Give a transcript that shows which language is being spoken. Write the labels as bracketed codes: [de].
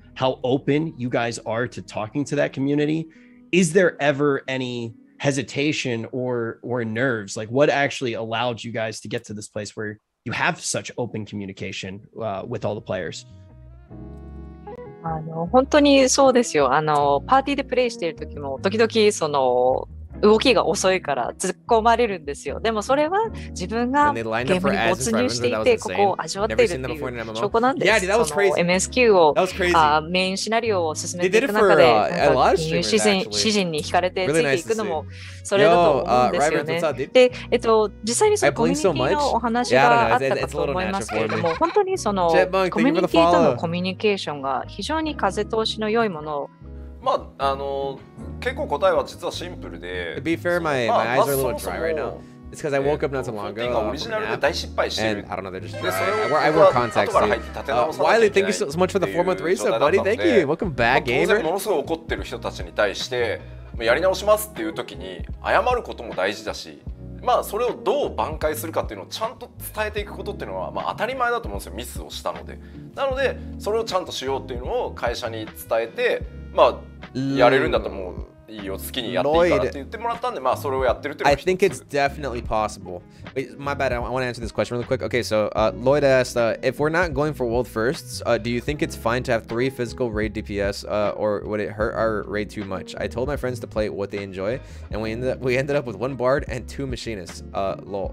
[en] how open you guys are to talking to that community. Is there ever any hesitation or nerves? Like, what actually allowed you guys to get to this place where you have such open communication with all the players? [ja] 本当にそうですよ。パーティーでプレイしている時も時々その動きが遅いから突っ込まれるんですよ。でもそれは自分がゲームに没入していてここを味わっているっていう証拠なんです。その MSQ をメインシナリオを進めていく中でニュー詩人に惹かれてついていくのもそれだと思うんですよね。で、実際にそのコミュニティのお話があったかと思いますけれども、本当にそのコミュニティとのコミュニケーションが非常に風通しの良いものをまあ結構答えは実はシンプルで。 [en] To be fair, my eyes are a little dry right now. It's because I woke up not too long ago. [ja] オリジナルで大失敗してる。 [en] And I don't know, they're just dry. I wear contacts too. Wiley, thank you so much for the 4-month resub, buddy. Thank you. Welcome back, gamer. [ja] 当然ものすごい怒ってる人たちに対してやり直しますっていう時に謝ることも大事だし。まあそれをどう挽回するかっていうのをちゃんと伝えていくことっていうのはまあ当たり前だと思うんですよ。ミスをしたので。なのでそれをちゃんとしようっていうのを会社に伝えて、まあやれるんだと思う。いいよ、好きにやっていいからって言ってもらったんで、まあそれをやってるっていうのは。 [en] I think it's definitely possible. Wait, my bad. I want to answer this question really quick. Okay, so Lloyd asked, if we're not going for world firsts, do you think it's fine to have 3 physical raid DPS, or would it hurt our raid too much? I told my friends to play what they enjoy, and we ended up with 1 bard and 2 machinists. Lol.